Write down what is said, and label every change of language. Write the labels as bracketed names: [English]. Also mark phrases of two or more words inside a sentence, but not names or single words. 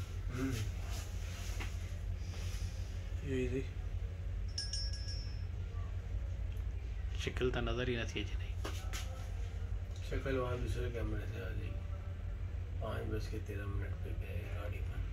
[Hindi] यही थी। [Sindhi] शिकिल त नज़र ही नथी अचे नहीं। [Hindi] शक्ल वहाँ दूसरे कैमरे से आ जाएगी। 5:13 पे गए गाड़ी पर।